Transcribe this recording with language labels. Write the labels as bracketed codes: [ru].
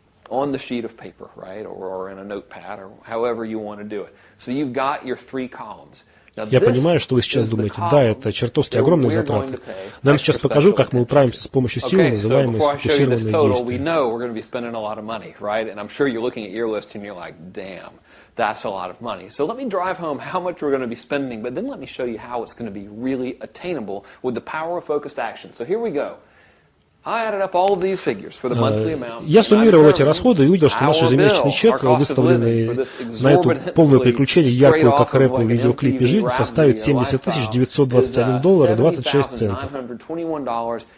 [en] On the sheet of paper, right, or in a notepad, or however you want to do it. So you've got your 3 columns. [ru] Я понимаю, что вы сейчас думаете, да, это чертовски огромные затраты. Но я сейчас покажу, как мы управимся с помощью силы, называемой сфокусированные действия. [en] That's a lot of money. So let me drive home how much we're going to be spending, but then let me show you how it's going to be really attainable with the power of focused action. So here we go. [ru] Я суммировал эти расходы и увидел, что наш ежемесячный чек, выставленный на эту полное приключение, яркую, как рэп в видеоклипе жизнь, составит $70 921 и 26 центов.